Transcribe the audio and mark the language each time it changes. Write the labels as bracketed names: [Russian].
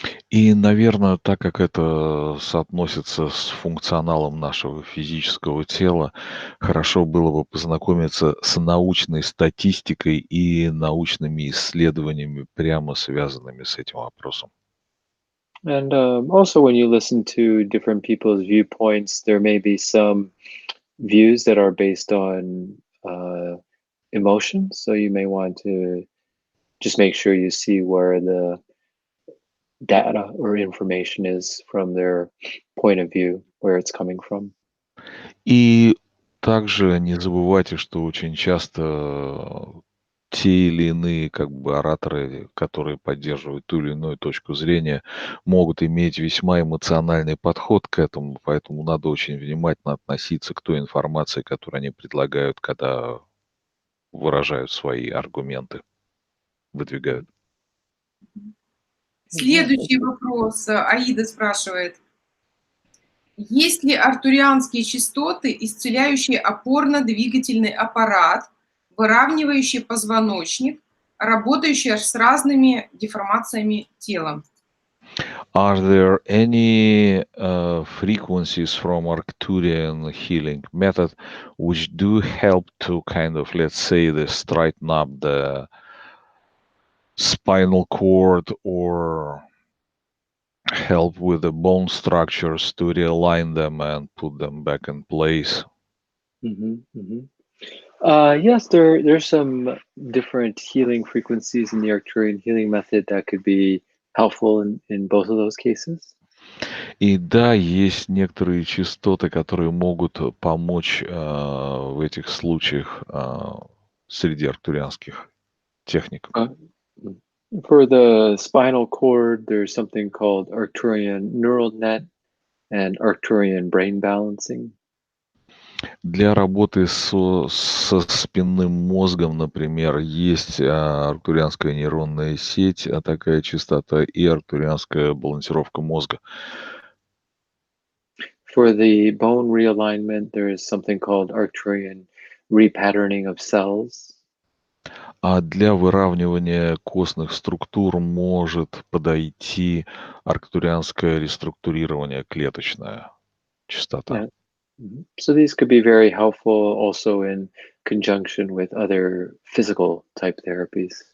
[Russian] И, наверное, так как это соотносится с функционалом нашего физического тела, хорошо было бы познакомиться с научной статистикой и научными исследованиями, прямо связанными с этим вопросом. [English] And also, when you listen to different people's viewpoints, there may be some views that are based on emotion. So you may want to just make sure you see where the data or information is from their point of view, where it's coming from. [Russian] И также не забывайте, что очень часто те или иные как бы ораторы, которые поддерживают ту или иную точку зрения, могут иметь весьма эмоциональный подход к этому, поэтому надо очень внимательно относиться к той информации, которую они предлагают, когда выражают свои аргументы, выдвигают. Следующий вопрос. Аида спрашивает. Есть ли арктурианские частоты, исцеляющие опорно-двигательный аппарат, выравнивающие позвоночник, работающие с разными деформациями тела? [English] Are there any frequencies from Arcturian healing method which do help to kind of, let's say, straighten up the spinal cord or help with the bone structures to realign them and put them back in place. Yes, there's some different healing frequencies in the Arcturian healing method that could be helpful in both of those cases. [Russian] И да, есть некоторые частоты, которые могут помочь в этих случаях среди арктурианских техник. [English] For the spinal cord, there's something called Arcturian neural net and Arcturian brain balancing. [Russian] Для работы со спинным мозгом, например, есть арктурианская нейронная сеть, такая частота, и арктурианская балансировка мозга. [English] For the bone realignment, there is something called Arcturian repatterning of cells. [Russian] А для выравнивания костных структур может подойти арктурианское реструктурирование клеточное частота. [English] So these could be very helpful also in conjunction with other physical type therapies.